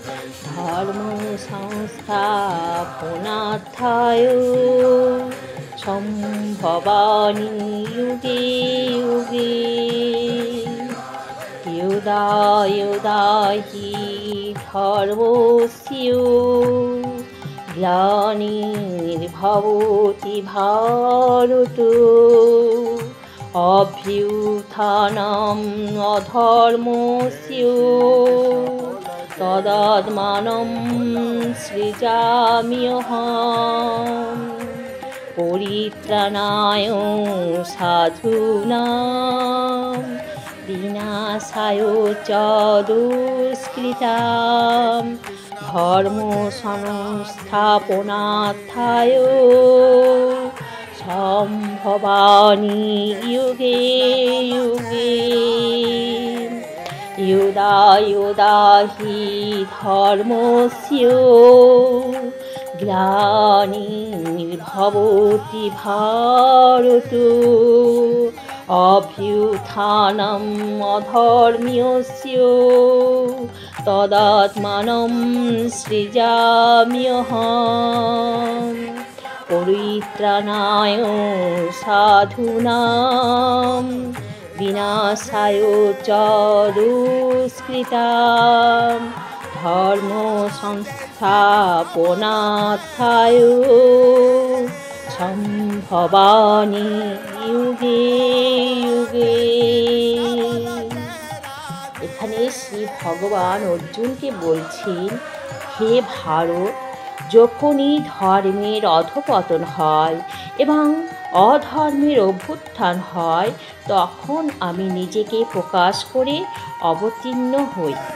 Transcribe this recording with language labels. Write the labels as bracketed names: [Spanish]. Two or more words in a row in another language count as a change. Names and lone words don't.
[Sanskrit] धर्मसंस्थापनार्थाय सम्भवामि युगे युगे। यदा यदा हि धर्मस्य গ্লানির্ভবতি ভারত অভ্যুত্থানম অধর্মস্য তদাত্মানম সৃজাম্যহম পরিত্রাণায় সাধূনাং বিনাশায় চ দুষ্কৃতাম ধর্ম সংস্থাপনার্থায় সম্ভবামি যুগে যুগে যদা যদা হি ধর্মস্য গ্লানির্ভবতি ভারত অভ্যুত্থানম অধর্ম্যস্য তদাত্মানম সৃজাম্যহম পরিত্রাণায় সাধূনাং বিনাশায় চ দুষ্কৃতাম ধর্ম সংস্থাপনার্থায় সম্ভবামি যুগে যুগে। [Bangla] এখানে শ্রী ভগবান অর্জুনকে বলছেন, হে ভারত, যখনই ধর্মের অধঃপতন হয় এবং অধর্মের অভ্যুত্থান হয়, তখন আমি নিজেকে প্রকাশ করে অবতীর্ণ হই